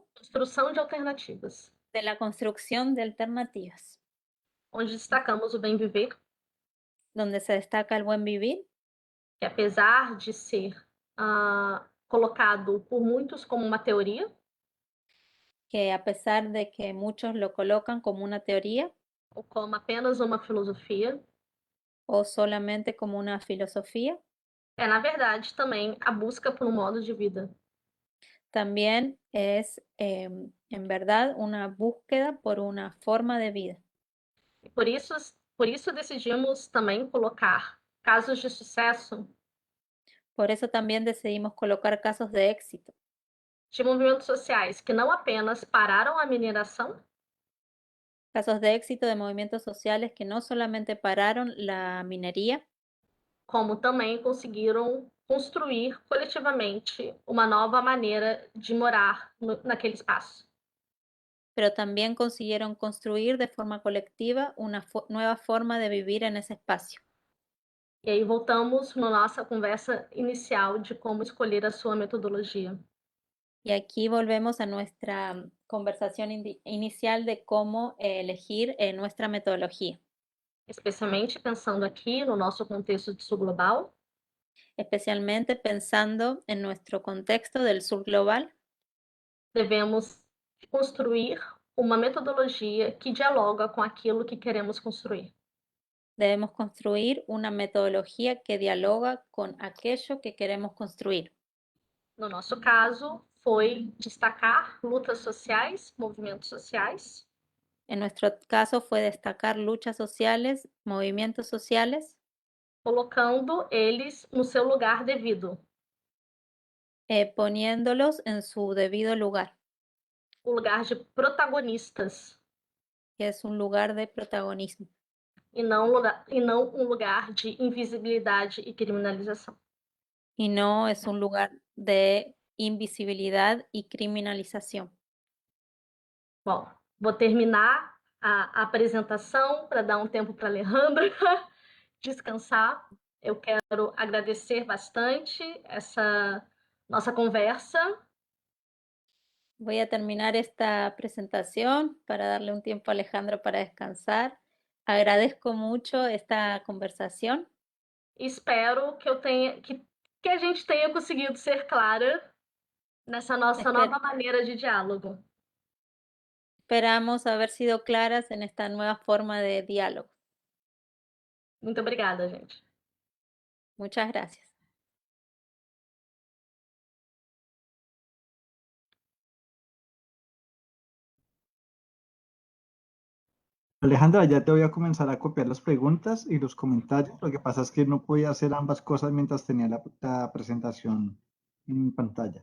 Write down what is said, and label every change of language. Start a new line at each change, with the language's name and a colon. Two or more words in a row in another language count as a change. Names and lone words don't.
Portuguese: Construção de alternativas,
Spanish: De la construcción de alternativas,
Portuguese: onde destacamos o bem viver,
Spanish: donde se destaca el buen vivir,
Portuguese: que apesar de ser colocado por muitos como uma teoria,
Spanish: que a pesar de que muchos lo colocan como una teoría
Portuguese: ou como apenas uma filosofia,
Spanish: o solamente como una filosofía,
Portuguese: é, na verdade, também a busca por um modo de vida.
Spanish: también es en verdad una búsqueda por una forma de vida.
Portuguese: E por isso decidimos também colocar casos de sucesso
Spanish: Por eso también decidimos colocar casos de éxito,
Portuguese: de movimentos sociais que não apenas pararam a mineração,
Spanish: casos de éxito de movimientos sociales que no solamente pararon la minería,
Portuguese: como também conseguiram construir coletivamente uma nova maneira de morar naquele espaço.
Spanish: pero también consiguieron construir de forma colectiva una nueva forma de vivir en ese espacio.
Portuguese: E aí voltamos na nossa conversa inicial de como escolher a sua metodologia.
Spanish: Y aquí volvemos a nuestra conversación inicial de cómo elegir nuestra metodología,
Portuguese: Especialmente pensando aqui no nosso contexto de sul global,
Spanish: especialmente pensando en nuestro contexto del sur global.
Portuguese: devemos construir uma metodologia que dialoga com aquilo que queremos construir.
Spanish: Debemos construir una metodología que dialoga con aquello que queremos construir.
Portuguese: No nosso caso, foi destacar lutas sociais, movimentos sociais,
Spanish: En nuestro caso fue destacar luchas sociales, movimientos sociales,
Portuguese: colocando eles no seu lugar devido,
Spanish: poniéndolos en su debido lugar,
Portuguese: o lugar de protagonistas,
Spanish: que es un lugar de protagonismo
Portuguese: e não um lugar de invisibilidade e criminalização.
Spanish: y no es un lugar de invisibilidad y criminalización.
Portuguese: Bom, vou terminar a apresentação para dar um tempo para a Alejandra descansar. Eu quero agradecer bastante essa nossa conversa.
Spanish: Voy a terminar esta presentación para darle un tiempo a Alejandro para descansar. Agradezco mucho esta conversación.
Portuguese: Espero que que a gente tenha conseguido ser clara nessa nossa nova maneira de diálogo.
Spanish: Esperamos haber sido claras en esta nueva forma de diálogo.
Portuguese: Muito obrigada, gente.
Spanish: Muchas gracias. Alejandra, ya te voy a comenzar a copiar las preguntas y los comentarios. Lo que pasa es que no podía hacer ambas cosas mientras tenía la presentación en pantalla.